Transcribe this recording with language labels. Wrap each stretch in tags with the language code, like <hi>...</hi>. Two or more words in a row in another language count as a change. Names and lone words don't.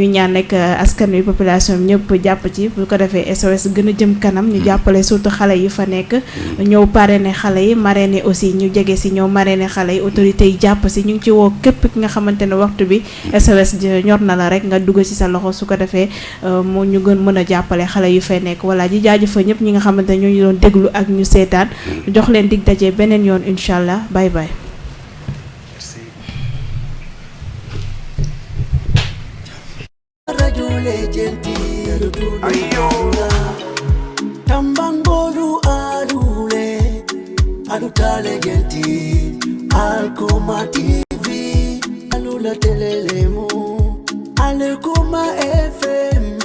<wo>ñaan rek askan wi population bi ñëpp jàpp ci bu ko defee SOS gën a jëm kanam ñu jàppale surtout xale yi fa nekk ñëw parrainer xale yi</wo> <fr>marrainer aussi</fr> <wo>ñu jege si ñëw marrainer xale yi autorités yi jàpp si ñu ngi ci woo képp ki nga xamante ne waxtu bi SOS ñor na la rek nga dugg ci sa loxo su ko defee mu ñu gën mën a jàppale xale yu fay nekk voilà di jaajëfal ñëpp ñi nga xamante ñu doon déglu ak ñu seetaan jox leen dig daje beneen yoon</wo> <ar>إن شاء الله</ar> <en>bye bye. Tambangolu alule alutale genti Alkoma TV alula telelemu Alukuma FM</en>